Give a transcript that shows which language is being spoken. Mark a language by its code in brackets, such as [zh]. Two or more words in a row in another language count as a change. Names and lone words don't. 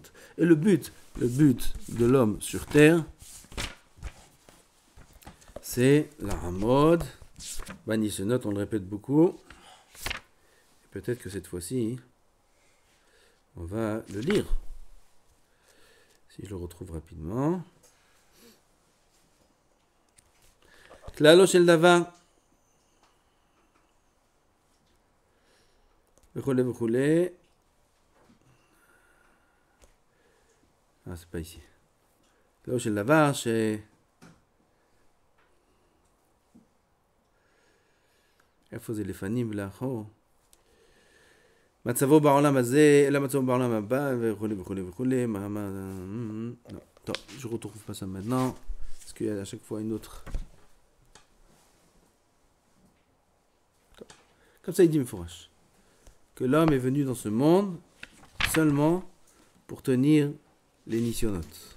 [fr] Et le but de l'homme sur terre, c'est la Hamod. Nissionot, on le répète beaucoup. Et peut-être que cette fois-ci, on va le lire. Si je le retrouve rapidement. [he] כללו של דבר וכולי וכולי. [fr] c'est pas ici. [he] כללו של דבר איפה זה לפנים ולאחור? מצבו בעולם הזה, אלא מצבו בעולם הבא, וכולי וכולי וכולי. [fr] Non, attends, je retrouve pas ça maintenant, parce qu'il y a à chaque fois une autre. Comme ça, il dit Mefourash, que l'homme est venu dans ce monde seulement pour tenir les nisyonotes.